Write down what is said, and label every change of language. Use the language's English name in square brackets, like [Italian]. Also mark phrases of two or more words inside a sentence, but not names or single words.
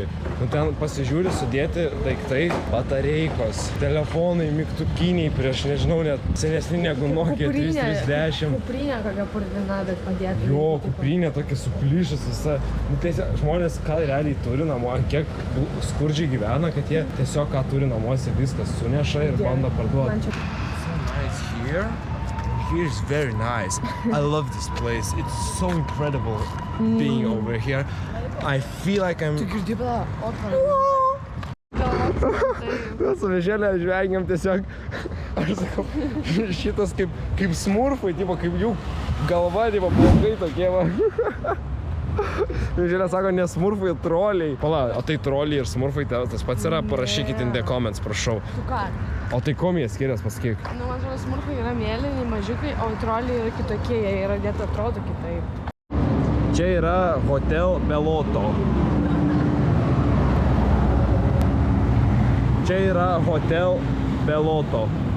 [Lithuanian] Nu, ten pasižiūri sudėti daiktai, batareikos, telefonai, mygtukiniai prieš, nežinau, net senesni negu Nokia 3310. Kuprinė kokia purvina, bet padėtų. Jo, kuprinė tokia suplyšus visa. Nu, tiesiog žmonės ką realiai turi namuose, kiek skurdžiai gyvena, kad jie tiesiog ką turi namuose viskas suneša ir bando parduoti. [English] So nice here. Here is very nice. I love this place. It's so incredible being over here. I feel like I'm... [Lithuanian] Tu girdi pala, Mes su Mišelė žvengiam tiesiog, aš sakau, šitas kaip smurfai, tipo, kaip jų galva, tipo, plaukai tokie va. Žiūrė, sako, ne smurfai, troliai. Pala, o tai troliai ir smurfai tas pats yra, parašykit [English] in the comments, [Lithuanian] prašau. Tu ką? O tai kom jie skiriasi, pasakyk? Nu, man atrodo, smurfai yra mėlyni, mažiukai, o troliai yra kitokie, jie yra net atrodo kitaip. Čia yra Hotel Beloto. Čia yra Hotel Beloto.